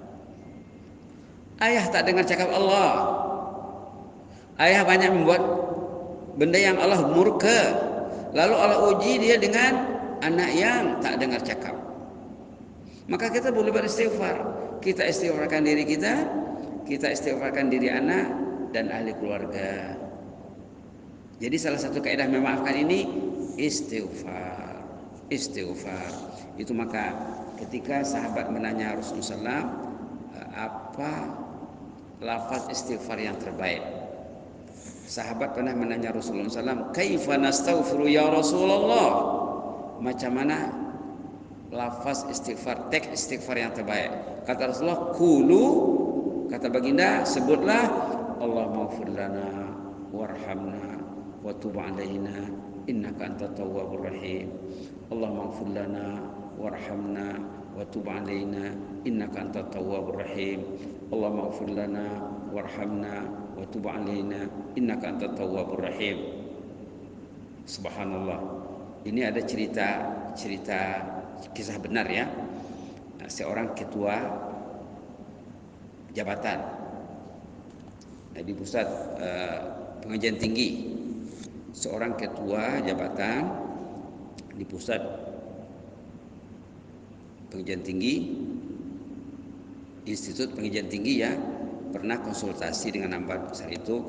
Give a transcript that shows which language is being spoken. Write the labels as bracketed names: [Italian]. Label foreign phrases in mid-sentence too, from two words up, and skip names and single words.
[Malay] Ayah tak dengar cakap Allah. Ayah banyak membuat benda yang Allah murka, lalu Allah uji dia dengan anak yang tak dengar cakap. Maka kita boleh beristighfar. Kita istighfarkan diri kita istighfarkan diri anak, dan ahli keluarga. Jadi salah satu kaidah memaafkan ini istighfar. Istighfar. Itu maka ketika sahabat menanya Rasulullah SAW, apa lafaz istighfar yang terbaik? Sahabat pernah menanya Rasulullah SAW, [Arabic] كيف نستغفر يا رسول الله? [Malay] Macam mana lafaz istighfar, teks istighfar yang terbaik? Kata Rasulullah, qulu, kata baginda, sebutlah [Arabic] اللهم اغفر لنا وارحمنا وتب علينا إنك أنت التواب الرحيم. اللهم اغفر لنا وارحمنا وتب علينا إنك أنت التواب الرحيم. اللهم اغفر لنا وارحمنا وتب علينا إنك أنت التواب الرحيم. [Malay] Subhanallah. Ini ada cerita kisah benar ya. Seorang ketua jabatan di pusat pengajian tinggi, seorang ketua jabatan di pusat pengajian tinggi, institut pengajian tinggi ya, pernah konsultasi dengan ambar besar itu.